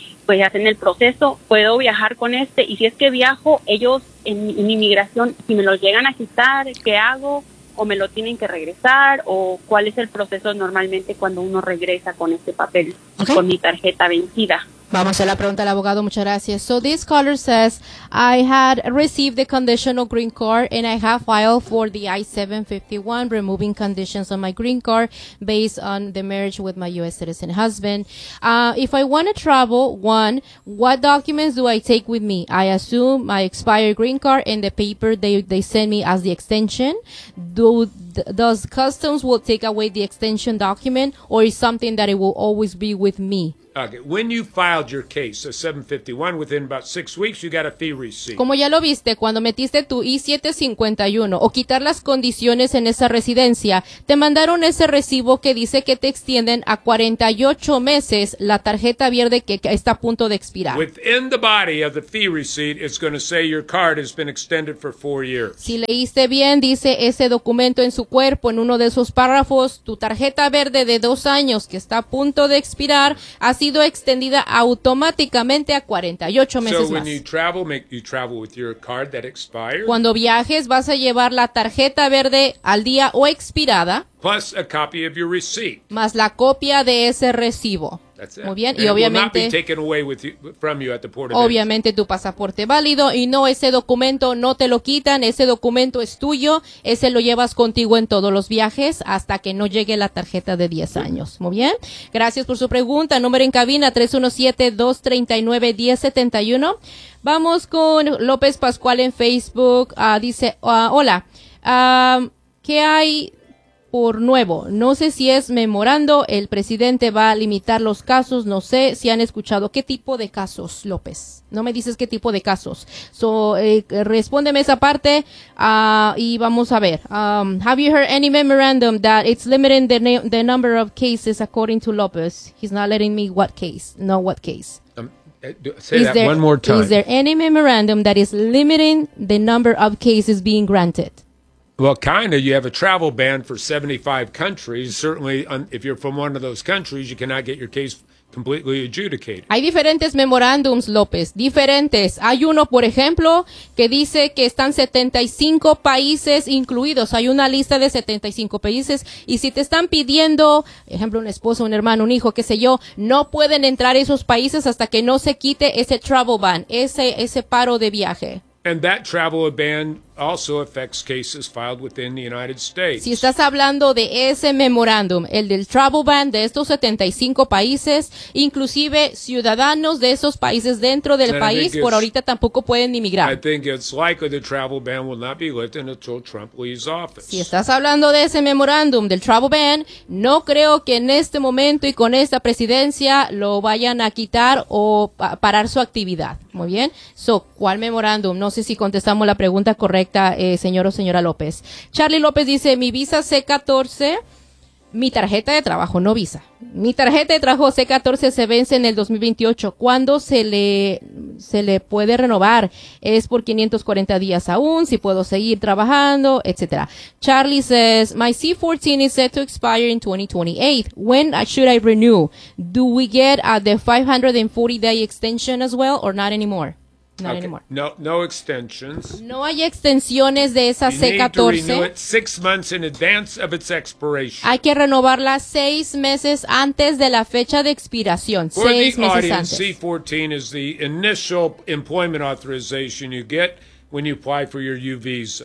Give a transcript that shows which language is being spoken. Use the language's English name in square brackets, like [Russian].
[Spanish] pues hacen el proceso, puedo viajar con este, y si es que viajo, ellos en inmigración, si me lo llegan a quitar, ¿qué hago? ¿O me lo tienen que regresar? ¿O cuál es el proceso normalmente cuando uno regresa con este papel, okay, con mi tarjeta vencida? Vamos a la pregunta al abogado, muchas gracias. [English] So this caller says, I had received the conditional green card and I have filed for the I-751 removing conditions on my green card based on the marriage with my U.S. citizen husband. If I want to travel, one, what documents do I take with me? I assume my expired green card and the paper they send me as the extension. does customs will take away the extension document, or is something that it will always be with me? Okay. When you filed your case, a 751, within about 6 weeks, you got a fee receipt. [Spanish] Como ya lo viste, cuando metiste tu I-751 o quitar las condiciones en esa residencia, te mandaron ese recibo que dice que te extienden a 48 meses la tarjeta verde que está a punto de expirar. [English] Within the body of the fee receipt, it's going to say your card has been extended for 4 years. [Spanish] Si leíste bien, dice ese documento en su cuerpo, en uno de esos párrafos, tu tarjeta verde de 2 años que está a punto de expirar, sido extendida automáticamente a 48 meses más. [English] So when you travel, you travel with your card that expired. [Spanish] Cuando viajes, vas a llevar la tarjeta verde al día o expirada. [English] Plus a copy of your receipt. [Spanish] Más la copia de ese recibo. [English] That's it. [Spanish] Muy bien. [English] And [Spanish] y obviamente, [English] will not be taken away with you, from you at the port of [Spanish] obviamente tu pasaporte válido y no, ese documento no te lo quitan, ese documento es tuyo, ese lo llevas contigo en todos los viajes hasta que no llegue la tarjeta de 10 años. Muy bien. Gracias por su pregunta. Número en cabina 317-239-1071. Vamos con López Pascual en Facebook. Dice, hola, ¿qué hay por nuevo? No sé si es memorando, el presidente va a limitar los casos, no sé si han escuchado. ¿Qué tipo de casos, López? No me dices qué tipo de casos. So, respóndeme esa parte y vamos a ver. [English] Have you heard any memorandum that it's limiting the number of cases according to López? He's not letting me what case, no what case. Say is that there, one more time. Is there any memorandum that is limiting the number of cases being granted? Well, kind of. You have a travel ban for 75 countries. Certainly, if you're from one of those countries, you cannot get your case completely adjudicated. [Spanish] Hay diferentes memorándums, López. Diferentes. Hay uno, por ejemplo, que dice que están 75 países incluidos. Hay una lista de 75 países. Y si te están pidiendo, ejemplo, un esposo, un hermano, un hijo, qué sé yo, no pueden entrar esos países hasta que no se quite ese travel ban, ese paro de viaje. [English] And that travel ban also affects cases filed within the United States. [Spanish] Si estás hablando de ese memorándum, el del travel ban de estos 75 países, inclusive ciudadanos de esos países dentro del país, por ahorita tampoco pueden inmigrar. [English] I think it's likely the travel ban will not be lifted until Trump leaves office. [Spanish] Si estás hablando de ese memorándum del travel ban, no creo que en este momento y con esta presidencia lo vayan a quitar o parar su actividad. Muy bien. So, ¿cuál memorándum? No sé si contestamos la pregunta correcta. Correcta, señor o señora López. Charlie López dice, mi visa C-14, mi tarjeta de trabajo, no visa. Mi tarjeta de trabajo C-14 se vence en el 2028. ¿Cuándo se le puede renovar? Es por 540 días aún, si puedo seguir trabajando, etcétera. [English] Charlie says, my C-14 is set to expire in 2028. When should I renew? Do we get the 540-day extension as well or not anymore? Not anymore. No extensions. [Spanish] No hay extensiones de esa C-14. [English] You need to renew it 6 months in advance of its expiration. [Spanish] Hay que renovarla 6 meses antes de la fecha de expiración. [English] For the audience, C-14 is the initial employment authorization you get when you apply for your U visa.